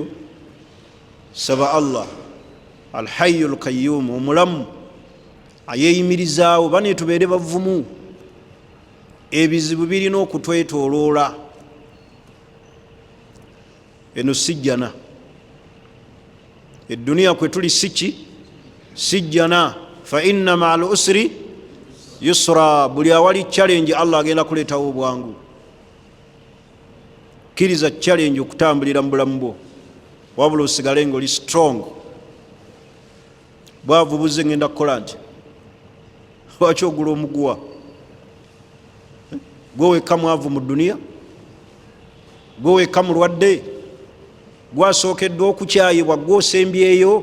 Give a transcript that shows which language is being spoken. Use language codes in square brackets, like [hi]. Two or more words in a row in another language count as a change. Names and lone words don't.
[lg] Saba Allah Al-Hayyul Qayyum, omulamu ayeeyimirizaawo. Bane tubeere bavumu, ebizibu birina okutwetooloola. Eno sijjana, edduniya kwe tuli sijjana. [ar] فإن مع العسر يسرا, [lg] buli awali challenge Allah agenda kuleetawo obwangu. Kkiriza challenge okutambulira mu bulamu bwo, wabula osigale ng'oli strong. Bwavu buze ngenda kukola nti, lwaki ogula omuguwa? Gwe wekka mwavu mu dduniya, gwe wekka mulwadde, gwasookeddwa okukyayibwa, gwe osembyeyo.